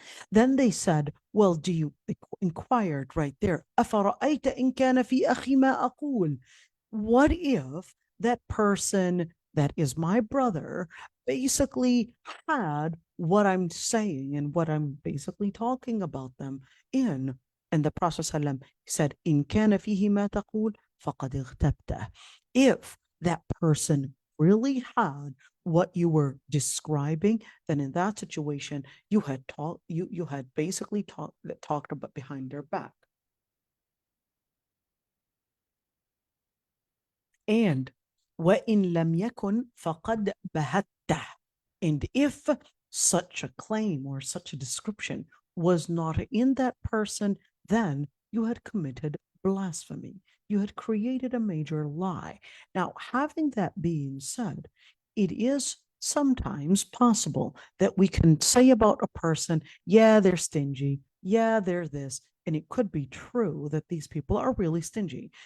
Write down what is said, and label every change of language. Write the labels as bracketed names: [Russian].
[English] Then they said, well, do you, inquired right there, [Arabic] أَفَرَأَيْتَ إِنْ كَانَ فِي أَخِي مَا أَقُولُ? [English] What if that person that is my brother basically had what I'm saying and what I'm basically talking about them in? And the Prophet ﷺ said, [Arabic] إِنْ كَانَ فِيهِ مَا تَقُولُ فَقَدْ اغْتَبْتَهُ. [English] If that person really had what you were describing, then in that situation you had basically talked about behind their back. [Arabic] And وَإِن لَمْ يَكُنْ فَقَدْ بَهَتَّهُ. [English] And if such a claim or such a description was not in that person, then you had committed blasphemy. You had created a major lie. Now, having that being said, it is sometimes possible that we can say about a person, yeah, they're stingy, yeah, they're this, and it could be true that these people are really stingy.